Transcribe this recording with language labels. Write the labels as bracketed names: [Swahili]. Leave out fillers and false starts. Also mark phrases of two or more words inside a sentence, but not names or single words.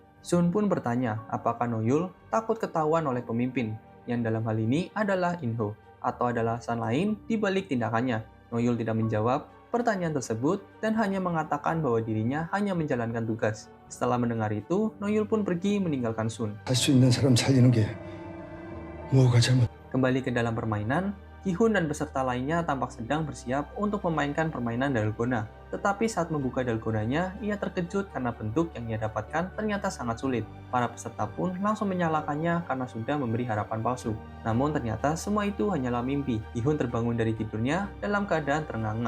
[Indonesian] Sun pun bertanya apakah Noyul takut ketahuan oleh pemimpin, yang dalam hal ini adalah In-ho, atau ada alasan lain di balik tindakannya. Noyul tidak menjawab pertanyaan tersebut dan hanya mengatakan bahwa dirinya hanya menjalankan tugas. Setelah mendengar itu, Noyul pun pergi meninggalkan Sun. [Korean] 할 수 있는 사람 살리는 게 뭐가 잘못? [Indonesian] Kembali ke dalam permainan, Gi-hun dan peserta lainnya tampak sedang bersiap untuk memainkan permainan dalgona. Tetapi saat membuka dalgonanya, ia terkejut karena bentuk yang ia dapatkan ternyata sangat sulit. Para peserta pun langsung menyalahkannya karena sudah memberi harapan palsu. Namun ternyata semua itu hanyalah mimpi. Gi-hun terbangun dari tidurnya dalam keadaan terengah-engah.